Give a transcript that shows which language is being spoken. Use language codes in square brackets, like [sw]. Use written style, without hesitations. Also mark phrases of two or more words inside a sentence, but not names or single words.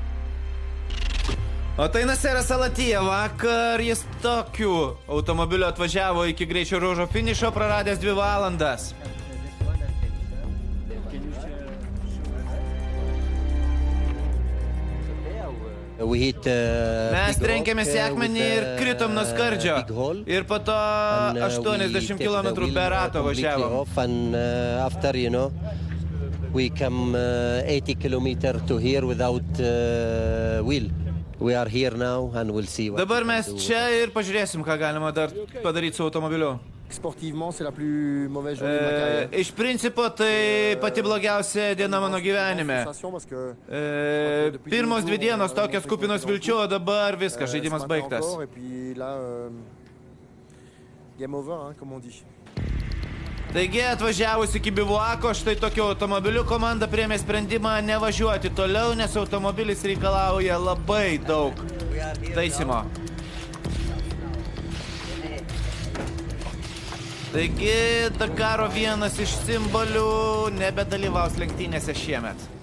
[lt] O tai Naseras Al-Attija, vakar jis tokiu automobiliu atvažiavo iki greičio ruožo finišo, praradęs 2 valandas. Mes trenkėmės į akmenį ir kritom nuo skardžio. Ir po to 80 km per ratą važiavom. [en] We come 80 km to here without wheel. We are here now and we'll see. [lt] Dabar mes čia ir pažiūrėsim, ką galima dar padaryti su automobiliu. [fr] Sportivement, c'est la plus mauvaise journée de ma carrière. [lt] Iš principo, tai pati blogiausia diena mano gyvenime. Pirmos 2 dienos tokios kupinos vilčių, o dabar viskas, žaidimas baigtas. [en] Game over, [fr] comme on dit. [lt] Taigi, atvažiavus iki bivuako, štai tokiu automobiliu komanda priėmė sprendimą nevažiuoti toliau, nes automobilis reikalauja labai daug taisymo. Taigi, Dakaro vienas iš simbolių nebedalyvaus lenktynėse šiemet.